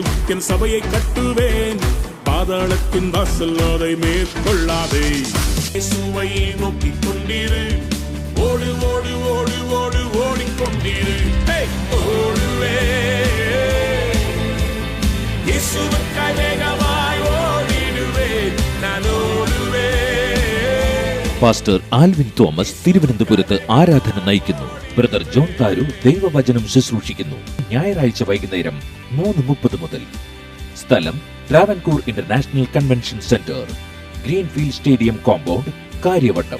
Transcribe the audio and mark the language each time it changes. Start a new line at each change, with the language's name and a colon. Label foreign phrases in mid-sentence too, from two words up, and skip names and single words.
Tamil: என் சபையை கட்டுவேன், பாதாளத்தின் வாசல் அதை மேற்கொள்ளாதே. இயேசுவை நோக்கிக் கொண்டிரு, ஓடு ஓடு ஓடு ஓடு ஓடிக்கொண்டிரு. ஓடுவே இயேசுவுக்காய் வேகமாய் ஓடிடுவேன், நான்
Malayalam: ഓടുവേ. പാസ്റ്റർ ആൽവിൻ തോമസ് തിരുവനന്തപുരത്ത് ആരാധന നയിക്കുന്നു. ബ്രദർ ജോൺ താരു ദൈവവചനം ശുശ്രൂഷിക്കുന്നു. ഞായറാഴ്ച വൈകുന്നേരം 3:30 മുതൽ. സ്ഥലം
English: Travancore International Convention Center, Greenfield Stadium Compound,
Malayalam: കാര്യവട്ടം.